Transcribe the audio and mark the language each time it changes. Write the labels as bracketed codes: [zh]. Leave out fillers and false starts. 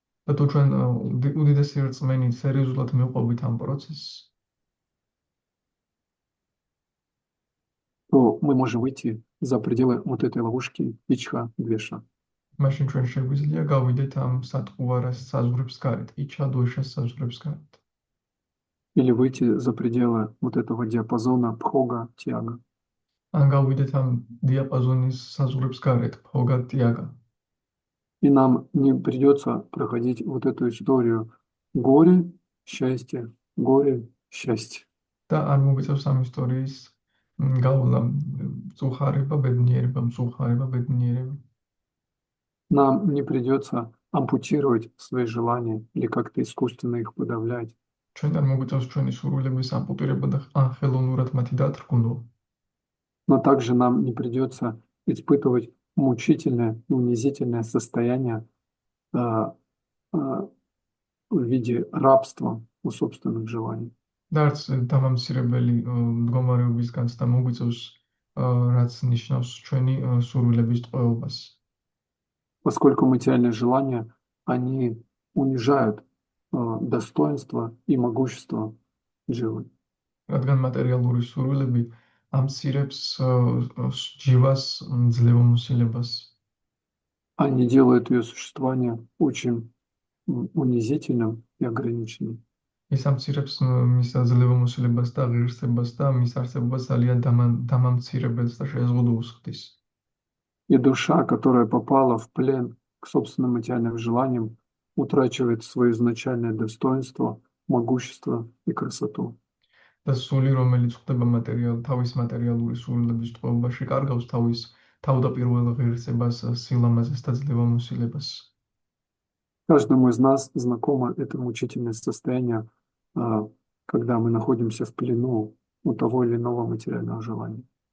[ka] და თუ ჩვენ უდიდესი რწმენით სერიოზულად მივყვებით ამ პროცესს, [ru] то мы можем выйти за пределы вот этой ловушки ичха-двеша. [ka] მაშინ ჩვენ შეგვიძლია გავიდეთ ამ სატყუარას საზღვრებს გარეთ, იჩა-დვეშას საზღვრებს გარეთ. [ru] Или выйти за пределы вот этого диапазона пхога-тяга. [ka] ან გავიდეთ ამ დიაპაზონის საზღვრებს გარეთ, ფოგა-ტიაგა. [ru] И нам не придется проходить вот эту историю горе, счастье, горе, счастье. [ka] და არ მოგვიწევს ამ ისტორიის გავლა მწუხარება, ბედნიერება, მწუხარება, ბედნიერება. [ru] Нам не придется ампутировать свои желания или как-то искусственно их подавлять. [ka] ჩვენ არ მოგვიწევს ჩვენი სურვილების ამპუტირება და ან ხელოვნურად мати დათრგუნვა. [ru] Но также нам не придется испытывать мучительное и унизительное состояние в виде рабства у собственных желаний. [ka] და არც დამამცირებელი მდგომარეობის განცდა მოგვიწევს, რაც ნიშნავს ჩვენი სურვილების ტყვეობას. [ru] Поскольку материальные желания, они унижают достоинство и могущество дживы. [ka] რადგან მატერიალური სურვილები ამცირებს ჯივას ძლევამოსილებას. [ru] Они делают ее существование очень унизительным и ограниченным. [ka] ის ამცირებს მის ძლევამოსილებას და ღირსებას და მის არსებობას ძალიან დამამცირებელს და შეზღუდულს ხდის. [ru] И душа, которая попала в плен к собственным материальным желаниям, утрачивает свое изначальное достоинство, могущество и красоту. [ka] და სული, რომელიც ხვდება თავის მატერიალური სურვილების ტყვეობაში, კარგავს თავის თავდაპირველ ღირსებას, სილამაზეს და ძლევამოსილებას. [ru] Каждому из нас знакомо это мучительное состояние, когда мы находимся в плену у того или иного материального желания.